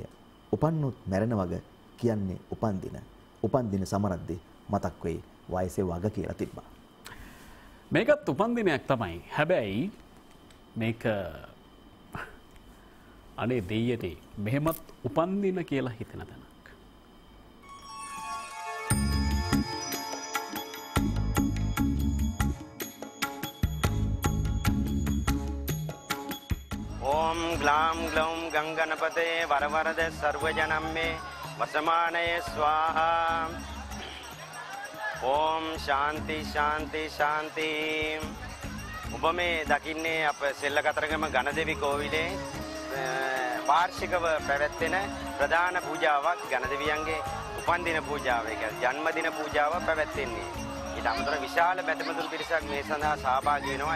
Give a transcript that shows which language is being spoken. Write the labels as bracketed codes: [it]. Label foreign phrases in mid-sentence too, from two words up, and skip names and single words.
[si] උපන්නොත් මැරෙන වග කියන්නේ උපන්දින. උපන්දින සමරද්දී මතක් වෙයි වයසේ වග කියලා තිබ්බා. මේකත් උපන්දිනයක් තමයි. හැබැයි මේක අනේ දෙයියනේ මෙහෙමත් උපන්දින කියලා හිතෙන තැනක්. [sa] ओम ग्लाम ग्लौम गंगनपते वरवरद सर्वजनम में वसमानये स्वाहा ओम शांति शांति शांति [si] ඔබ මේ දකින්නේ අප සෙල්ලකතරගම ගණදෙවි කෝවිලේ වාර්ෂිකව පැවැත්වෙන ප්‍රධාන පූජාවක් ගණදෙවියන්ගේ උපන්දින පූජාව. ඒ කියන්නේ ජන්මදින පූජාව පැවැත්වෙන්නේ. ඊට අමතරව විශාල බැතිමතුන් පිරිසක් මේ සඳහා සහභාගී වෙනවා.